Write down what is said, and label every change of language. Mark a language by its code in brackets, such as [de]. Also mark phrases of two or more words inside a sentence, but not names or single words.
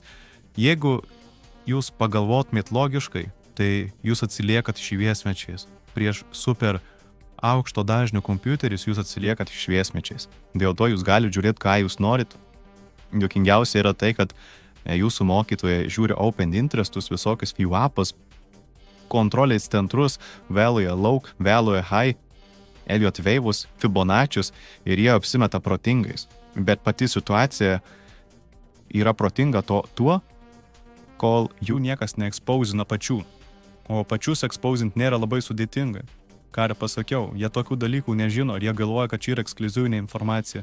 [lt] Jeigu jūs pagalvotumėt logiškai, tai jūs atsiliekat šviesmečiais. Prieš super aukšto dažnio kompiuterius jūs atsiliekat šviesmečiais. Dėl to jūs galite žiūrėti, ką jūs norit. Juokingiausia yra tai, kad jūsų mokytojai žiūri [en] open interestus, [lt] visokius VWAP'us, kontrolės centrus, [en] value low, value high, [lt] Elliott wave'us, Fibonaccius ir jie apsimeta protingais. Bet pati situacija yra protinga tuo, kol jų niekas neexposina pačių. O pačius exposint nėra labai sudėtinga. Ką ir pasakiau, jie tokių dalykų nežino ir jie galvoja, kad čia yra ekskliuzyvinė informacija.